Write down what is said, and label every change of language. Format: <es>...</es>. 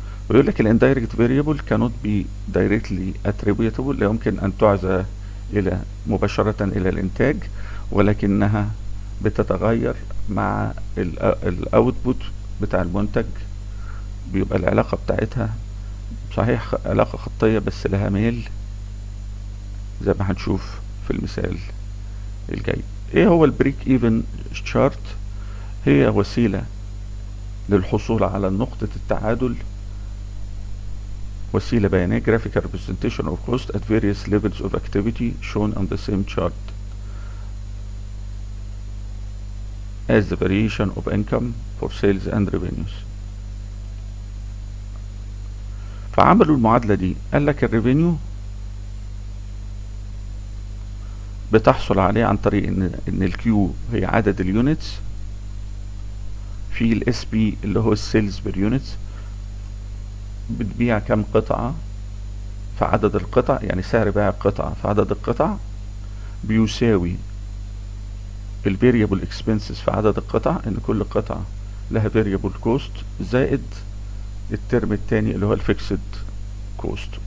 <ar>ويقول لك ال</ar> <en>indirect variable cannot be directly attributable،</en> <ar>لا يمكن ان تعزى الى مباشرة الى الانتاج، ولكنها بتتغير مع الاوتبوت بتاع المنتج، بيبقى العلاقة بتاعتها صحيح علاقة خطية بس لها ميل زي ما هنشوف في المثال الجاي. ايه هو البريك ايفن شارت؟ هي وسيلة للحصول على نقطة التعادل، وسيلة بيانية</ar> <en>graphical representation of cost at various levels of activity shown on the same chart as the variation of income for sales and revenues.</en> <ar>فعملوا المعادلة دي، قال لك الريفينيو بتحصل عليه عن طريق ان الكيو هي عدد اليونتس، في الاس بي اللي هو السيلز بير يونتس، بتبيع كم قطعة فعدد القطع، يعني سعر بيع القطعة فعدد القطع بيساوي الفاريبل اكسبنسز في عدد القطع، ان كل قطعة لها فاريبل كوست، زائد الترم التاني اللي هو الفيكسد كوست.</ar>